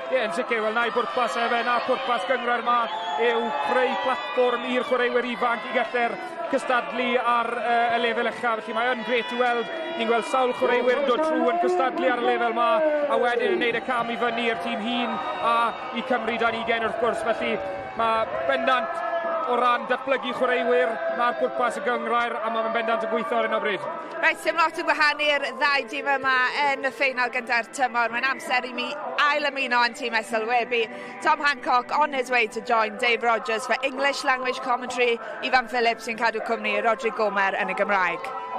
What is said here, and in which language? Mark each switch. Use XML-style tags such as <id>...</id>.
<cy>Ie, yn sicr, wel na i bwrpas efe, na pwrpas gyngrair yma yw creu platfform i'r chwaraewyr ifanc i gallu'r cystadlu ar y lefel uchaf, felly mae yn gret i weld, ni'n gweld sawl chwaraewyr yn dod trwy yn cystadlu ar y lefel yma, a wedyn yn gwneud y cam i fyny i'r tîm hun a i Cymru 20 wrth gwrs, felly mae bendant o ran datblygu chwaraewyr na'r pwrpas y gyngrair, a mae'n bendant yn gweithio ar hyn o bryd. Reit, dim lot yn gwahanu'r ddau dîm yma yn y ffeinal gyda'r tymor. Mae'n amser i mi ail ymuno yn tîm SLWB.</cy> <en>Tom Hancock on his way to join Dave Rogers for English language commentary.</en> <cy>Ifan Phillips sy'n cadw cwmni Roderick Gomer yn y Gymraeg.</cy>